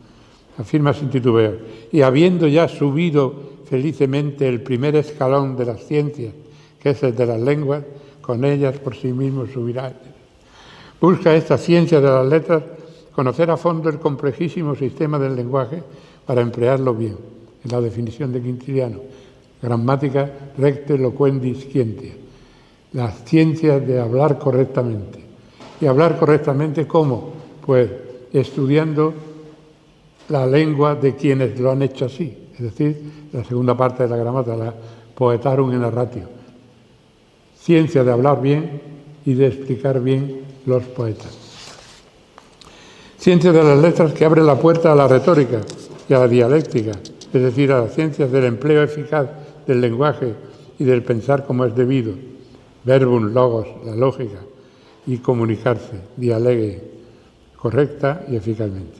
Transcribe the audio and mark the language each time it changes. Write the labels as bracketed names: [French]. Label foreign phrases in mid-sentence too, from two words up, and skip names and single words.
[Spanish] Afirma sin titubeo: y habiendo ya subido felicemente el primer escalón de las ciencias, que es el de las lenguas, con ellas por sí mismo subirá. Busca esta ciencia de las letras conocer a fondo el complejísimo sistema del lenguaje para emplearlo bien, en la definición de Quintiliano. [Latin] Gramática recte loquendi scientia. [Spanish] La ciencia de hablar correctamente. ¿Y hablar correctamente cómo? Pues estudiando la lengua de quienes lo han hecho así. Es decir, la segunda parte de la gramática, la [Latin] poetarum in narratio. [Spanish] Ciencia de hablar bien y de explicar bien los poetas. Ciencia de las letras que abre la puerta a la retórica y a la dialéctica, es decir, a las ciencias del empleo eficaz del lenguaje y del pensar como es debido, verbum, logos, la lógica, y comunicarse, dialegue, correcta y eficazmente.